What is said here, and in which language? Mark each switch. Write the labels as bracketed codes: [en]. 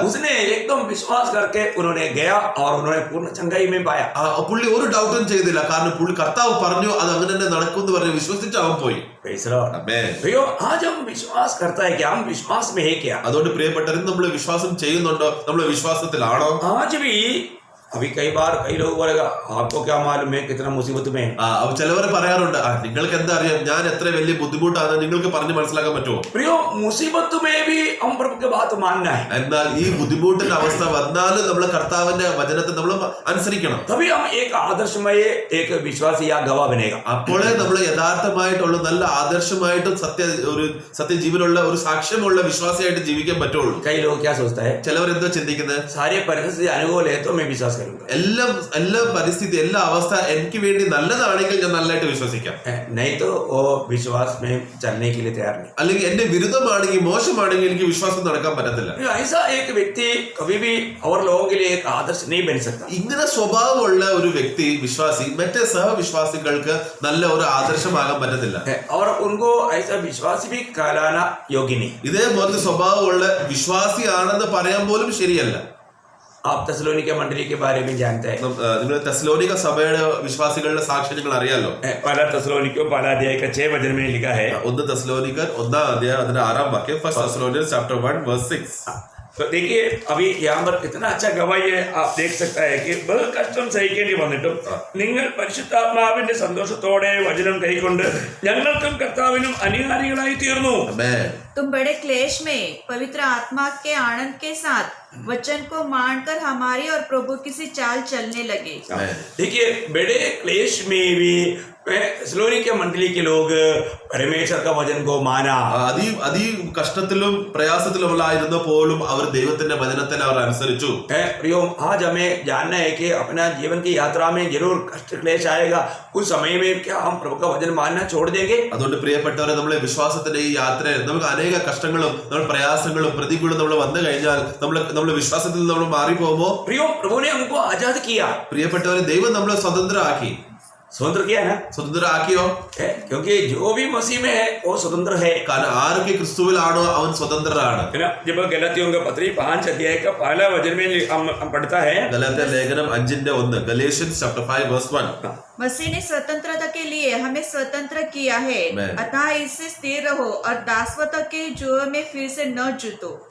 [hi] उसने एकदम विश्वास करके उन्होंने गया और उन्होंने पूर्ण चंगाई में पाया. [ml] പുള്ളി ഒരു ഡൗട്ടും ചെയ്തില്ല, കാരണം പുള്ളി കർത്താവ് പറഞ്ഞു അത് അങ്ങനെ തന്നെ നടക്കും എന്ന് പറഞ്ഞ് വിശ്വസിച്ച് അവൻ പോയി. [hi] भैया आज हम विश्वास करता है कि हम विश्वास में है क्या? [ml] അതുകൊണ്ട് പ്രിയപ്പെട്ടവരും, നമ്മൾ വിശ്വാസം ചെയ്യുന്നുണ്ടോ? നമ്മൾ വിശ്വാസത്തിലാണോ? [hi] आज भी अभी कई बार कई लोग बोलेगा आपको क्या मालूम है कितना मुसीबत में है. [ml] ചിലവർ പറയാറുണ്ട്, നിങ്ങൾക്ക് എന്താ അറിയാം, ഞാൻ എത്ര വലിയ ബുദ്ധിമുട്ടാണ് നിങ്ങൾക്ക് പറഞ്ഞ് മനസ്സിലാക്കാൻ പറ്റുമോ? [hi] प्रियो मुसीबत में भी हम प्रभु की बात मानना है. [ml] എന്നാൽ ഈ ബുദ്ധിമുട്ടിന്റെ അവസ്ഥ വന്നാലും നമ്മൾ കർത്താവിന്റെ വചനത്തെ നമ്മൾ അനുസരിക്കണം. [hi] तभी हम एक आदर्शमय एक विश्वासी या गवाह बनेगा. [ml] അപ്പോഴേ നമ്മൾ യഥാർത്ഥമായിട്ടുള്ള നല്ല ആദർശമായിട്ടും സത്യജീവനുള്ള ഒരു സാക്ഷ്യമുള്ള വിശ്വാസിയായിട്ട് ജീവിക്കാൻ പറ്റുള്ളൂ. [hi] कई लोग क्या सोचता है, [ml] ചിലവർ എന്താ ചിന്തിക്കുന്നത്, [hi] सारे परिस्थिति अनुकूल है तो मैं विश्वास करूंगा. [ml] എല്ലാ പരിസ്ഥിതി എല്ലാ അവസ്ഥ എനിക്ക് വേണ്ടി നല്ലതാണെങ്കിൽ ഞാൻ നല്ലതായിട്ട് വിശ്വസിക്കാം, [hi] नहीं तो वो विश्वास में चलने के लिए तैयार नहीं. [ml] അല്ലെങ്കിൽ എന്റെ വിരുദ്ധമാണെങ്കിൽ മോശമാണെങ്കിൽ എനിക്ക് വിശ്വാസം നടക്കാൻ പറ്റത്തില്ല. [hi] ऐसा एक व्यक्ति कभी भी और लोगों के लिए एक आदर्श नहीं बन सकता. [ml] ഇങ്ങനെ സ്വഭാവമുള്ള ഒരു വ്യക്തി വിശ്വാസി മറ്റേ സഹവിശ്വാസികൾക്ക് നല്ല ഒരു ആദർശമാകാൻ പറ്റത്തില്ല. [hi] और उनको ऐसा विश्वासी भी कहलाना योग्य नहीं. [ml] ഇതേപോലത്തെ സ്വഭാവമുള്ള വിശ്വാസിയാണെന്ന് പറയാൻ പോലും ശരിയല്ല. [hi] आप തെസ്സലോനിക്ക मंडली के बारे में जानते हैं. [ml] നിങ്ങൾ തെസ്സലോനിക്ക സഭയുടെ വിശ്വാസികളുടെ സാക്ഷ്യം നിങ്ങൾ അറിയാലോ. [hi] पहला തെസ്സലോനിക്ക पहला अध्याय का 6 वचन में लिखा है. [ml] 1 തെസ്സലോനിക്കർ 1-ാം അധ്യായം അതിന്റെ 6-ാം വാക്യം, [en] First Thessalonians chapter 1:6. [hi] तो देखिए अभी यहाँ पर कितना अच्छा गवाही है. आप देख सकता है कि बहुत [ml] കഷ്ടം സഹിക്കേണ്ടി വന്നിട്ടും നിങ്ങൾ പരിശുദ്ധാത്മാവിന്റെ സന്തോഷത്തോടെ വചനം കൈക്കൊണ്ട് ഞങ്ങൾക്കും കർത്താവിനും അനുകാരികളായി തീർന്നു. [hi] तुम बड़े क्लेश में पवित्र आत्मा के आनंद के साथ वचन को मानकर हमारी और प्रभु की सी चाल चलने लगे. देखिए बड़े क्लेश में भी തെസ്സലോനിക്ക मंडली के लोग परमेश्वर का वचन को माना. [ml] അതി കഷ്ടത്തിലും പ്രയാസത്തിലുമായിരുന്ന പോലും അവർ ദൈവത്തിന്റെ വചനത്തെ അവർ അനുസരിച്ചു. [hi] प्रियो आज हमें जानना है कि अपना जीवन की यात्रा में जरूर कष्ट क्लेश आएगा. उस समय में क्या हम प्रभु का वचन मानना छोड़ देंगे? [ml] അതുകൊണ്ട് പ്രിയപ്പെട്ടവരെ, നമ്മളെ വിശ്വാസത്തിന്റെ ഈ യാത്രയിൽ നമുക്ക് അനേക കഷ്ടങ്ങളും നമ്മുടെ പ്രയാസങ്ങളും പ്രതികൂലം നമ്മൾ വന്നു കഴിഞ്ഞാൽ നമ്മൾ വിശ്വാസത്തിൽ നമ്മൾ മാറിപ്പോകുമോ? [hi] प्रियो प्रभु ने हमको आजाद किया. [ml] പ്രിയപ്പെട്ടവരെ, ദൈവം നമ്മളെ സ്വതന്ത്രരാക്കി. [hi] स्वतंत्र किया ना? [ml] സ്വതന്ത്രരാക്കിയോ? [hi] क्योंकि जो भी मसीह में है वो स्वतंत्र है. [ml] കാരണം ആരൊക്കെ ക്രിസ്തുവിലാണോ അവൻ സ്വതന്ത്രരാണ്. [hi] जब गलातियों का पत्री 5 अध्याय का पहला वचन में हम पढ़ता है, [ml] ഗലാത്യ ലേഖനം 5:1, [en] Galatians chapter 5:1. [hi] मसीह ने स्वतंत्रता के लिए हमें स्वतंत्र किया है, अतः इससे स्थिर रहो और दासत्व के जुए में फिर से न जूतो.